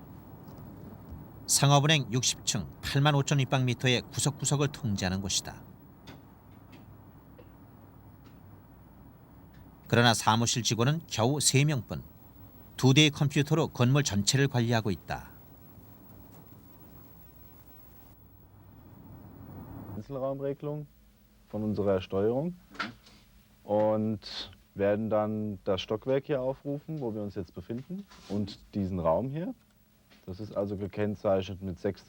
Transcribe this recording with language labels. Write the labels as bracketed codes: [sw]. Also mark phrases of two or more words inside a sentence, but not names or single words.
[ko] 상업은행 60층 8만 5천立方미터의 구석구석을 통제하는 곳이다. 그러나 사무실 직원은 겨우 3명뿐. 2대의 컴퓨터로 건물 전체를 관리하고 있다. [de] Einzelraumregelung von unserer Steuerung und werden dann das Stockwerk hier aufrufen, wo wir uns jetzt befinden, und diesen Raum hier. Das ist also gekennzeichnet mit 6.